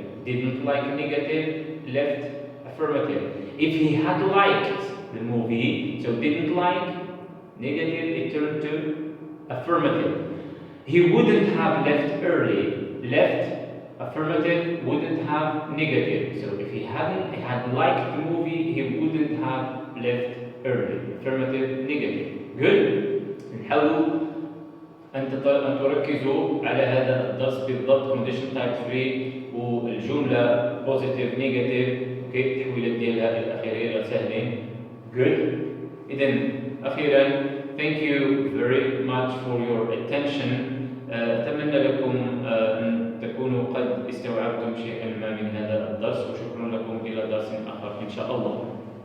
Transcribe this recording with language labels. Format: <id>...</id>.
<en>Didn't like negative, left affirmative. If he had liked the movie, so didn't like negative, it turned to affirmative. He wouldn't have left early. Left affirmative, wouldn't have negative. So if he had liked the movie, he wouldn't have left early. Affirmative negative. Good.</en> <ar>نحاولوا أن تركزوا على هذا الدرس بالضبط.</ar> <en>Conditional type 3</en> <ar>والجملة</ar> <en>positive negative. Okay.</en> <ar>التحويلات ديالها الأخيرة سهلين.</ar> <en>Good.</en> <ar>إذن أخيرا</ar> <en>thank you very much for your attention.</en> <ar>أتمنى لكم أن تكونوا قد استوعبتم شيئا ما من هذا الدرس، وشكرا لكم إلى درس آخر إن شاء الله.</ar>